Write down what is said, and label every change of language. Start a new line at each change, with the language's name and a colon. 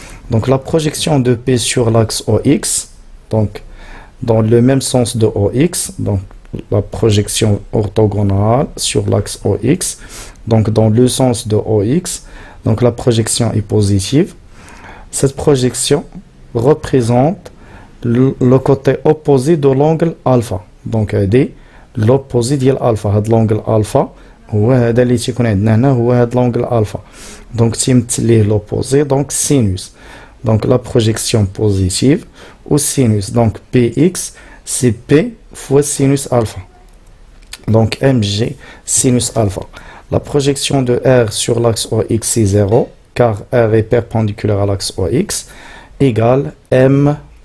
French: Donc la projection de P sur l'axe OX, donc dans le même sens de OX, donc la projection orthogonale sur l'axe OX, donc dans le sens de OX, donc la projection est positive. Cette projection représente le côté opposé de l'angle alpha. Donc l'opposé de l'alpha, l'angle alpha.
Arabic: هو هذا اللي تيكون عندنا هنا هو هذا
French: l'angle alpha. Donc
Arabic: تيمثل ليه
French: l'opposé, donc sinus. Donc la projection positive au sinus. Donc Px c'est P fois sinus alpha. Donc Mg sinus alpha. La projection de R sur l'axe OX c'est 0 car R est perpendiculaire à l'axe OX égale Ma.